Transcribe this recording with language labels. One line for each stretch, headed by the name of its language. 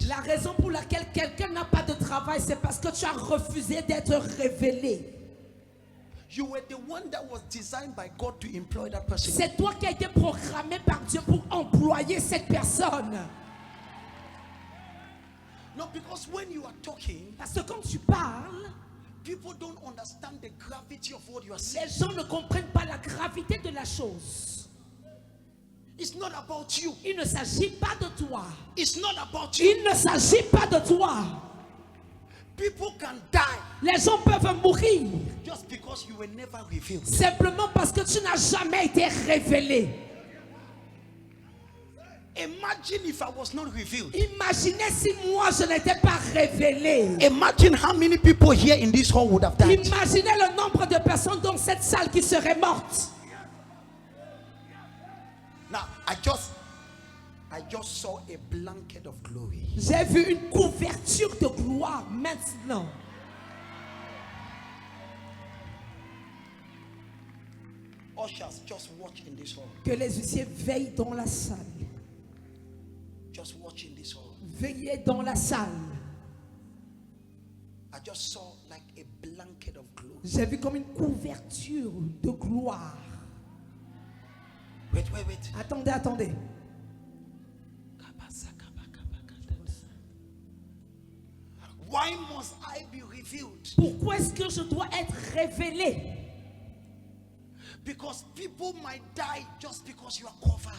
French: La raison pour laquelle quelqu'un n'a pas de travail, c'est parce que tu as refusé d'être révélé.
English: You were the one that was designed by God to employ that person.
French: C'est toi qui as été programmé par Dieu pour employer cette personne.
English: No, because when you are talking,
French: Parce que quand tu parles,
English: people don't understand the gravity of what you are saying.
French: les gens ne comprennent pas la gravité de la chose.
English: It's not about you.
French: Il ne s'agit pas de toi.
English: It's not about you.
French: Il ne s'agit pas de toi.
English: People can die
French: Les gens peuvent mourir
English: just because you were never revealed.
French: simplement parce que tu n'as jamais été révélé.
English: Imagine if I was not revealed.
French: Imaginez si moi je n'étais pas révélé.
English: Imagine how many people here in this hall would have died.
French: Imaginez le nombre de personnes dans cette salle qui seraient mortes.
English: Now, I just saw a blanket of glory.
French: J'ai vu une couverture de gloire maintenant.
English: Ushers, just watch in this hall.
French: Que les huissiers veillent dans la salle.
English: Just watch in this hall.
French: Veillez dans la salle.
English: I just saw like a blanket of glory.
French: J'ai vu comme une couverture de gloire.
English: Wait.
French: Attendez.
English: Why must I be revealed?
French: Pourquoi est-ce que je dois être révélé?
English: Because people might die just because you are covered.